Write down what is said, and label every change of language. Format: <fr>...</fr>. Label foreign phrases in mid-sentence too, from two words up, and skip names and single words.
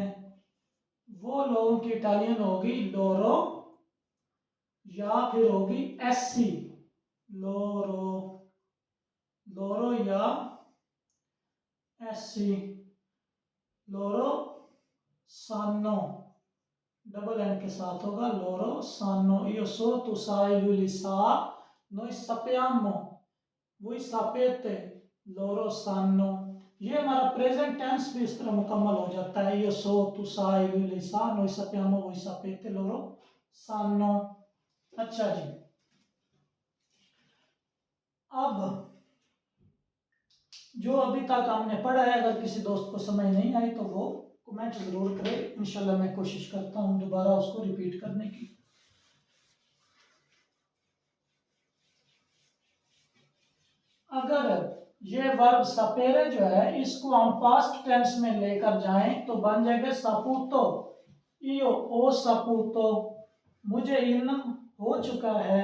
<ur>وہ لوگوں کی اٹالین ہوگی لورو، یا پھر ہوگی</ur> <it>essi, loro, loro</it> <ur>یا</ur> <it>essi, loro sanno,</it> <ur>ڈبل این کے ساتھ ہوگا</ur> <it>loro sanno. io so tu sai lui li sa, noi sappiamo, voi sapete, loro sanno।</it> <ur>یہ ہمارا پریزنٹ ٹینس بھی اس طرح مکمل ہو جاتا ہے.</ur> <it>io so tu sai lui li sa, noi sappiamo, voi sapete, loro sanno।</it> <ur>اچھا جی، اب جو ابھی تک ہم نے پڑھا ہے اگر کسی دوست کو سمجھ نہیں آئی تو وہ کمنٹ ضرور کرے,</ur> <ar>إن شاء الله</ar> <ur>میں کوشش کرتا ہوں دوبارہ اس کو ریپیٹ کرنے کی. اگر یہ ورب سپیرے جو ہے اس کو ہم پاسٹ ٹینس میں لے کر جائیں تو بن جائے گا</ur> <it>saputo, io ho saputo,</it> <ur>مجھے علم ہو چکا ہے.</ur>